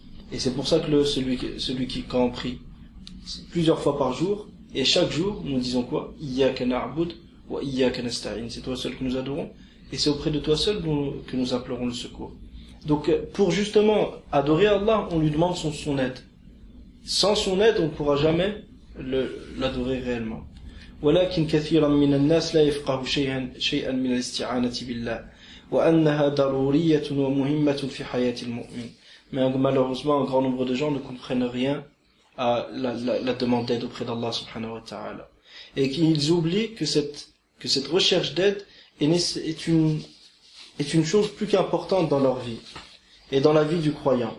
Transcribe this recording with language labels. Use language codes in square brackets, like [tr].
[fr] Et c'est pour ça que celui qui, quand on prie plusieurs fois par jour, et chaque jour, nous disons quoi? [ar] Iyyaka na'bud wa iyyaka nasta'in. [fr] C'est toi seul que nous adorons, et c'est auprès de toi seul que nous implorons le secours. Donc, pour justement adorer Allah, on lui demande son aide. Sans son aide, on ne pourra jamais l'adorer réellement. [ar] ولكن كثيرا من الناس لا يفقه شيئا من الاستعانة بالله وأنها ضرورية ومهمة في حياة المؤمن. [fr] Mais malheureusement, un grand nombre de gens ne comprennent rien à la demande d'aide auprès d'Allah subhanahu wa ta'ala. Et qu'ils oublient que cette recherche d'aide est une chose plus qu'importante dans leur vie et dans la vie du croyant.